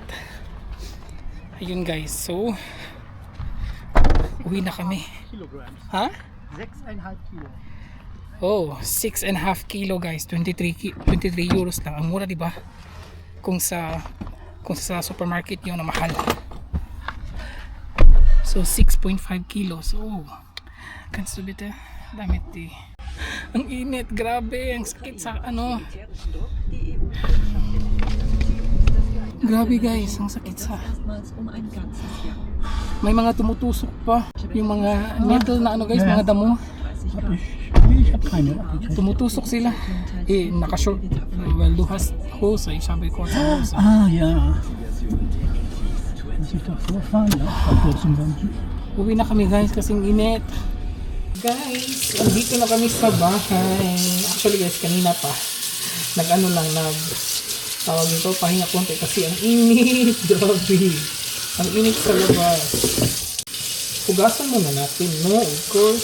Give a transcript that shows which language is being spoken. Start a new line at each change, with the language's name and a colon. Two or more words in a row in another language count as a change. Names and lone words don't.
Filipino: Ayun guys, so uwi na kami. Ha?
German: 6,5 Kilo.
Filipino: Oh, 6.5 kilo guys, 23 euros lang. Ang mura, di ba? Kung sa supermarket 'yung na mahal.
English: So 6.5 kilos. Oh.
German: Kannst du bitte damit die.
Filipino: Ang init, grabe, ang sakit sa ano. Grabe guys, ang sakit sa. May mga tumutusok pa. Yung mga metal na ano guys, mga damo.
German: Ich habe keine abgekriegt.
Filipino: Tumutusok sila. Nakashort. Well,
German: du hast Hose. Ich habe kurze Hose. Ja. Muss ich doch vorfahren, ja? Vor kurzem beim
Filipino: Uwi na kami guys kasing init. Guys, andito na kami sa bahay. Actually guys, kanina pa. Tawag nito, pahinga konti kasi ang init. Grabe. Ang init sa labas. Hugasan muna natin, no?
English: Of course.